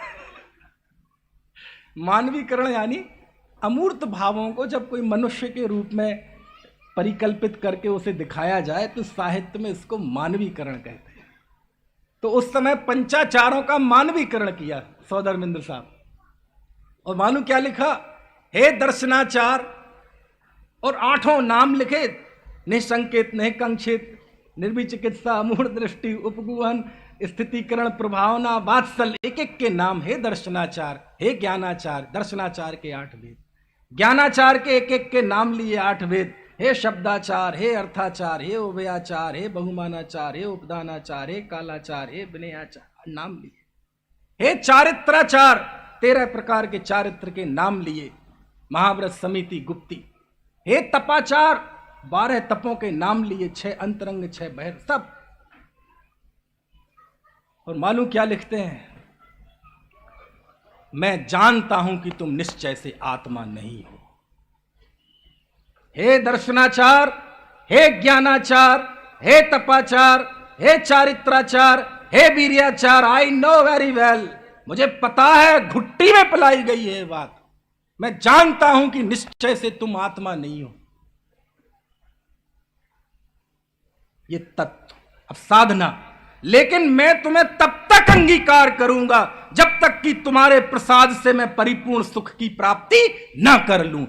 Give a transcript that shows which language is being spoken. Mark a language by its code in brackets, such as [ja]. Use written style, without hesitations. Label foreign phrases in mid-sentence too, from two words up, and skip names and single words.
[hi] मानवीकरण यानी अमूर्त भावों को जब कोई मनुष्य के रूप में परिकल्पित करके उसे दिखाया जाए तो साहित्य में इसको मानवीकरण कहते हैं। तो उस समय पंचाचारों का मानवीकरण किया सौधर्मेंद्र साहब, और मालूम क्या लिखा? हे दर्शनाचार, और 8 नाम लिखे, निसंकेत, निकंक्षित, निर्विचिकित्सा, अमूढ़ दृष्टि, उपगुहन, स्थितिकरण, प्रभावना, वात्सल, एक एक के नाम। हे दर्शनाचार, हे ज्ञानाचार, दर्शनाचार के 8 वेद, ज्ञानाचार के एक एक के नाम लिए 8 वेद। हे शब्दाचार, हे अर्थाचार, हे उभयाचार, हे बहुमानाचार, हे उपदानाचार, हे कालाचार, हे विनयाचार, नाम लिए। हे चारित्राचार, 13 प्रकार के चारित्र के नाम लिए, महाव्रत, समिति, गुप्ती। हे तपाचार, 12 तपों के नाम लिए, 6 अंतरंग, 6 बहिर, सब। और मालूम क्या लिखते हैं? मैं जानता हूं कि तुम निश्चय से आत्मा नहीं हो। हे दर्शनाचार, हे ज्ञानाचार, हे तपाचार, हे चारित्राचार, हे वीर्याचार, [en] I know very well, [hi] मुझे पता है, घुट्टी में पिलाई गई है बात। मैं जानता हूं कि निश्चय से तुम आत्मा नहीं हो। ये तत्व, अब साधना। लेकिन मैं तुम्हें तब तक अंगीकार करूंगा जब तक कि तुम्हारे प्रसाद से मैं परिपूर्ण सुख की प्राप्ति ना कर लूं।